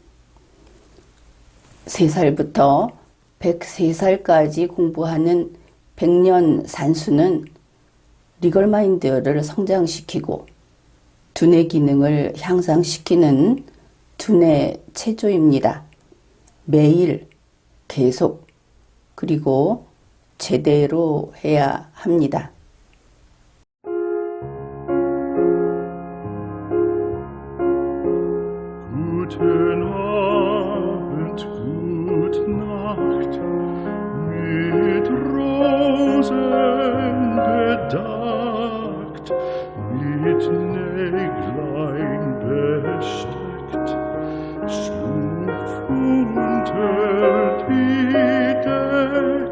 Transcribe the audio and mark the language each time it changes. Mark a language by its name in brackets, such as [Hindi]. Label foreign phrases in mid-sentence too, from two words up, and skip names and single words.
[Korean] 3살부터 103살까지 공부하는 100년 산수는 리걸마인드를 성장시키고 두뇌 기능을 향상시키는 두뇌 체조입니다. 매일 계속 그리고 제대로 해야 합니다. [German] Guten Abend, gute Nacht, mit Rosen bedeckt, mit Näglein besteckt, schlupf unter die Deck.